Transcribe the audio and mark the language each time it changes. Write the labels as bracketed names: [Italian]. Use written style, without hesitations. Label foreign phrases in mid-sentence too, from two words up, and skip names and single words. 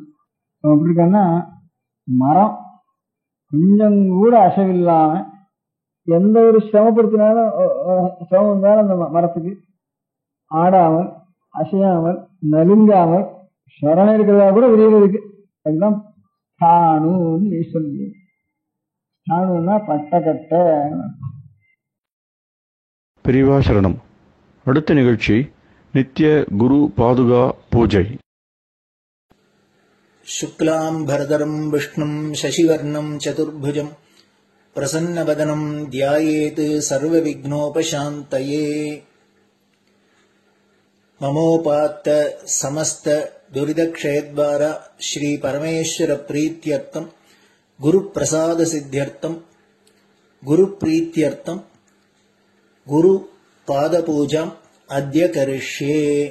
[Tamil] அவன் எப்படி இருக்கான்னா மரம் கொஞ்சம் கூட அசைவில்லாம எந்த ஒரு சிரமப்படுத்தினாலும் சிரமம் இருந்தாலும் அந்த மரத்துக்கு ஆடாமல் அசையாமல் நலுங்காமல் சரணம் இருக்கிறதா கூட விரிவு இருக்கு. அதுதான் ஸ்தாணுன்னு ஈஸ்வரன். ஸ்தாணுன்னா பட்டக்கட்ட. பெரியவா சரணம். அடுத்த நிகழ்ச்சி நித்திய குரு பாதுகா பூஜை. [Sanskrit] शुक्लाम्भरधरम् विष्णुम् शशिवर्णम् चतुर्भुजम् प्रसन्नवदनम् ध्यायेत् सर्वविघ्नोपशान्तये. ममोपात्त समस्त दुरितक्षयद्वार श्री परमेश्वर प्रीत्यर्थम् गुरुप्रसाद सिद्ध्यर्थम् गुरुप्रीत्यर्थम् गुरुपादपूजाम् अद्य करिष्ये.